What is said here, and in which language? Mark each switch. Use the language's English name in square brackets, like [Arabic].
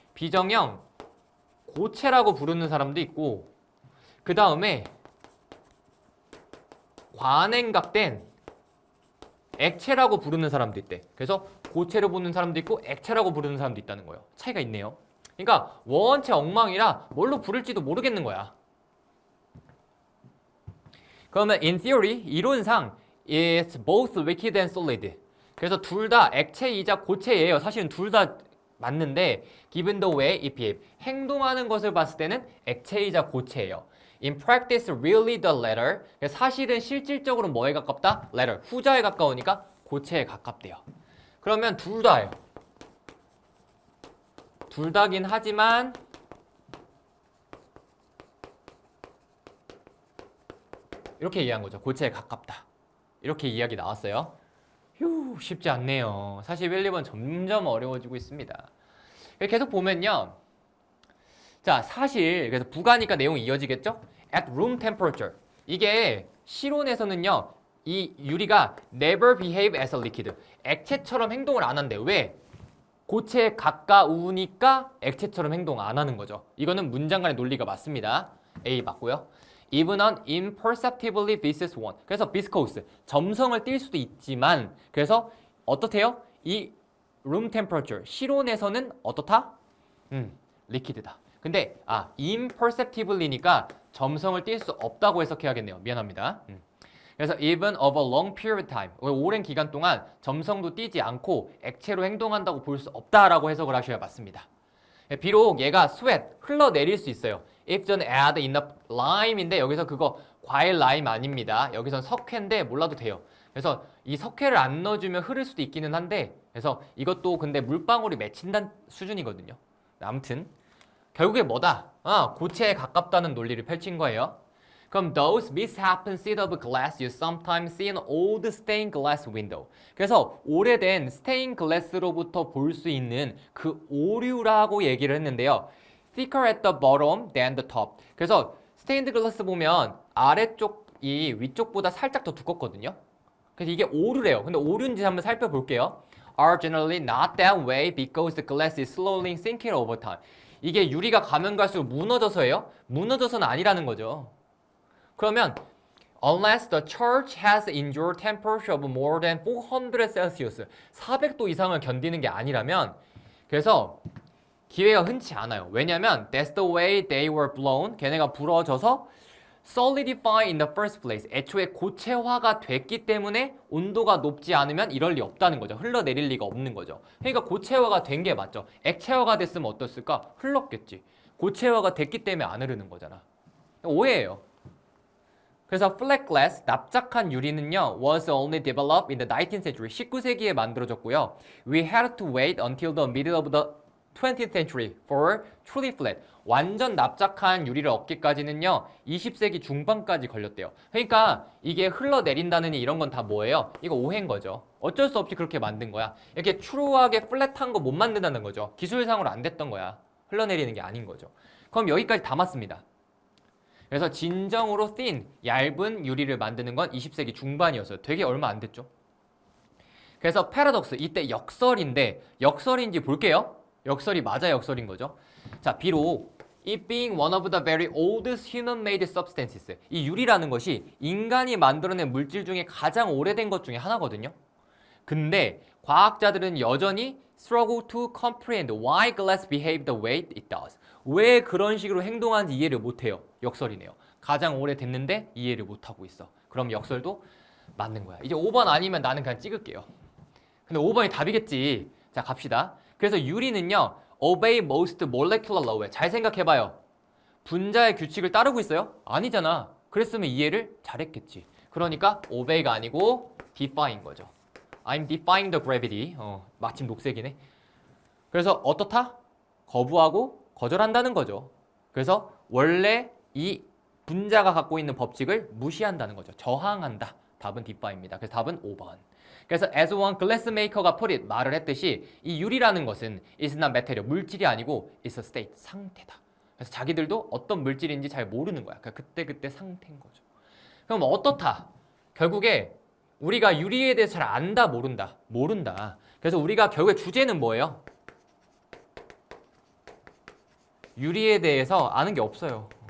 [Korean] 비정형 고체라고 부르는 사람도 있고, 그 다음에 관행각된 액체라고 부르는 사람도 있대. 그래서 고체로 부르는 사람도 있고 액체라고 부르는 사람도 있다는 거예요. 차이가 있네요. 그러니까 원체 엉망이라 뭘로 부를지도 모르겠는 거야. 그러면 [English] in theory, [Korean] 이론상 [English] it's both liquid and solid. [Korean] 그래서 둘 다 액체이자 고체예요. 사실은 둘 다 맞는데 [English] given the way it behaves, [Korean] 행동하는 것을 봤을 때는 액체이자 고체예요. [English] In practice, really the latter. [Korean] 사실은 실질적으로 뭐에 가깝다? [English] latter. [Korean] 후자에 가까우니까 고체에 가깝대요. 그러면 둘 다예요. 둘 다긴 하지만 이렇게 이해한 거죠. 고체에 가깝다. 이렇게 이야기 나왔어요. 휴, 쉽지 않네요. 사실 1, 2번 점점 어려워지고 있습니다. 계속 보면요. 자, 사실 그래서 부가니까 내용이 이어지겠죠? [English] At room temperature. [Korean] 이게 실온에서는요. 이 유리가 [English] never behave as a liquid. [Korean] 액체처럼 행동을 안 한대. 왜? 고체에 가까우니까 액체처럼 행동 안 하는 거죠. 이거는 문장 간의 논리가 맞습니다. A 맞고요. [English] Even on imperceptibly viscous one. [Korean] 그래서 viscose, 점성을 띌 수도 있지만 그래서 어떻대요? 이 [English] room temperature, [Korean] 실온에서는 어떻다? liquid다. 근데 imperceptibly니까 점성을 띌 수 없다고 해석해야겠네요. 미안합니다. 그래서 [English] even of a long period of time, [Korean] 오랜 기간 동안 점성도 띄지 않고 액체로 행동한다고 볼 수 없다라고 해석을 하셔야 맞습니다. 비록 얘가 sweat, 흘러내릴 수 있어요. [English] If don't add enough lime [Korean] 인데 여기서 그거 과일 라임 아닙니다. 여기선 석회인데 몰라도 돼요. 그래서 이 석회를 안 넣어주면 흐를 수도 있기는 한데 그래서 이것도 근데 물방울이 맺힌다는 수준이거든요. 아무튼 결국에 뭐다? 고체에 가깝다는 논리를 펼친 거예요. 그럼 [English] those misshapen sheet of glass you sometimes see in old stained glass window. [Korean] 그래서 오래된 스테인 글래스로부터 볼 수 있는 그 오류라고 얘기를 했는데요. [English] thicker at the bottom than the top. [Korean] 그래서 스테인드 글라스 보면 아래쪽이 위쪽보다 살짝 더 두껍거든요. 그래서 이게 오류래요. 근데 오류인지 한번 살펴볼게요. [English] are generally not that way because the glass is slowly sinking over time. [Korean] 이게 유리가 가면 갈수록 무너져서예요? 무너져서는 아니라는 거죠. 그러면 [English] unless the church has endured temperature of more than 400 Celsius [Korean] 400도 이상을 견디는 게 아니라면 그래서 기회가 흔치 않아요. 왜냐면 [English] that's the way they were blown. [Korean] 걔네가 불어져서 [English] solidify in the first place. [Korean] 애초에 고체화가 됐기 때문에 온도가 높지 않으면 이럴 리 없다는 거죠. 흘러내릴 리가 없는 거죠. 그러니까 고체화가 된 게 맞죠. 액체화가 됐으면 어땠을까? 흘렀겠지. 고체화가 됐기 때문에 안 흐르는 거잖아. 오해예요. 그래서 [English] flat glass, [Korean] 납작한 유리는요, [English] was only developed in the 19th century, [Korean] 19세기에 만들어졌고요. [English] We had to wait until the middle of the 20th century for truly flat. [Korean] 완전 납작한 유리를 얻기까지는요, 20세기 중반까지 걸렸대요. 그러니까 이게 흘러내린다느니 이런 건 다 뭐예요? 이거 오해인 거죠. 어쩔 수 없이 그렇게 만든 거야. 이렇게 트루하게 플랫한 거 못 만든다는 거죠. 기술상으로 안 됐던 거야. 흘러내리는 게 아닌 거죠. 그럼 여기까지 다 맞습니다. 그래서 진정으로 thin, 얇은 유리를 만드는 건 20세기 중반이었어요. 되게 얼마 안 됐죠. 그래서 패러독스, 이때 역설인데 역설인지 볼게요. 역설이 맞아 역설인 거죠. 자, 비록 [English] it being one of the very oldest human-made substances, [Korean] 이 유리라는 것이 인간이 만들어낸 물질 중에 가장 오래된 것 중에 하나거든요. 근데 과학자들은 여전히 [English] struggle to comprehend why glass behaved the way it does. [Korean] 왜 그런 식으로 행동하는지 이해를 못해요. 역설이네요. 가장 오래됐는데 이해를 못하고 있어. 그럼 역설도 맞는 거야. 이제 5번 아니면 나는 그냥 찍을게요. 근데 5번이 답이겠지. 자, 갑시다. 그래서 유리는요, [English] obey most molecular law [Korean] 에 잘 생각해봐요. 분자의 규칙을 따르고 있어요? 아니잖아. 그랬으면 이해를 잘했겠지. 그러니까 obey가 아니고 defy인 거죠. [English] I'm defying the gravity. [Korean] 마침 녹색이네. 그래서 어떻다? 거부하고 거절한다는 거죠. 그래서 원래 이 분자가 갖고 있는 법칙을 무시한다는 거죠. 저항한다. 답은 defy입니다. 그래서 답은 5번. 그래서 [English] as one glassmaker [Korean] 가 [English] put it, [Korean] 말을 했듯이 이 유리라는 것은 [English] is not material, [Korean] 물질이 아니고 [English] is a state, [Korean] 상태다. 그래서 자기들도 어떤 물질인지 잘 모르는 거야. 그러니까 그때 상태인 거죠. 그럼 어떻다? 결국에 우리가 유리에 대해서 잘 안다, 모른다? 모른다. 그래서 우리가 결국에 주제는 뭐예요? 유리에 대해서 아는 게 없어요.